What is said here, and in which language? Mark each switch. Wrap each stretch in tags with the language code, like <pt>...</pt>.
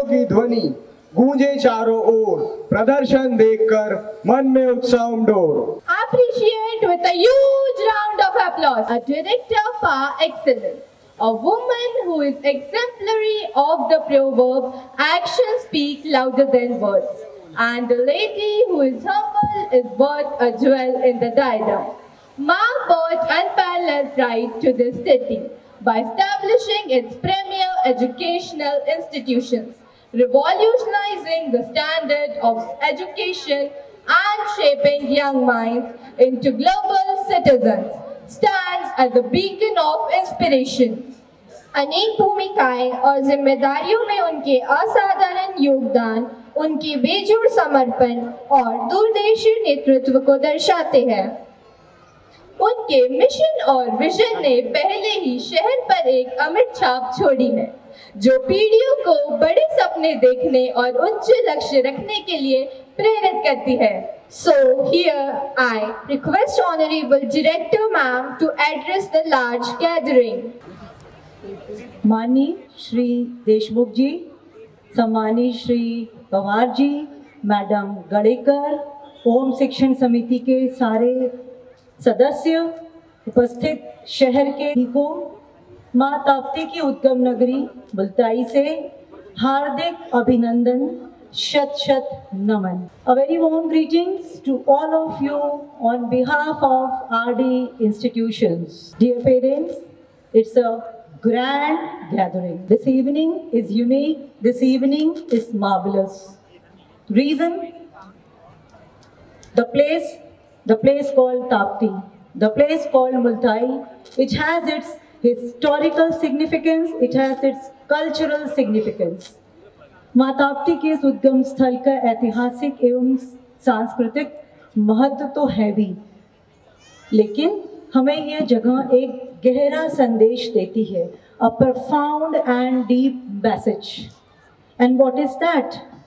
<hi>ध्वनि गूंजे चारों ओर, प्रदर्शन देखकर मन में उत्साह उमड़ोर।</hi> <en>Appreciate with a huge round of applause a director par excellence, a woman who is exemplary of the proverb actions speak louder than words, and a lady who is humble is worth a jewel in the diadem. Ma brought unparalleled pride to this city by establishing its premier educational institutions, revolutionizing the standard of education and shaping young minds into global citizens, stands as a beacon of inspiration.</en> <hi>अनेक भूमिकाएं और जिम्मेदारियों में उनके असाधारण योगदान, उनके बेजोड़ समर्पण और दूरदर्शी नेतृत्व को दर्शाते हैं। उनके मिशन और विजन ने पहले ही शहर पर एक अमिट छाप छोड़ी है, जो पीढ़ियों को बड़े सपने देखने और उच्च लक्ष्य रखने के लिए प्रेरित करती है।</hi> <en>So here I request Honorable Director Ma'am to address the large gathering.</en> <hi>माननीय श्री देशमुख जी, सम्मानित श्री पवार जी, मैडम गड़ेकर, ओम शिक्षण समिति के सारे सदस्य, उपस्थित शहर के को माँ ताप्ती की उद्गम नगरी मुल्ताई से हार्दिक अभिनंदन, शत शत नमन।</hi> <en>A very warm greetings to all of you on behalf of RD institutions. Dear parents, it's a grand gathering. This evening is unique. This evening is marvelous. Reason? The place called Tapti, the place called Multai, which has its historical significance, it has its cultural significance.</en> <hi>माँ ताप्ती के इस उद्गम स्थल का ऐतिहासिक एवं सांस्कृतिक महत्व तो है भी, लेकिन हमें यह जगह एक गहरा संदेश देती है,</hi> <en>a profound and deep message. And what is that?</en>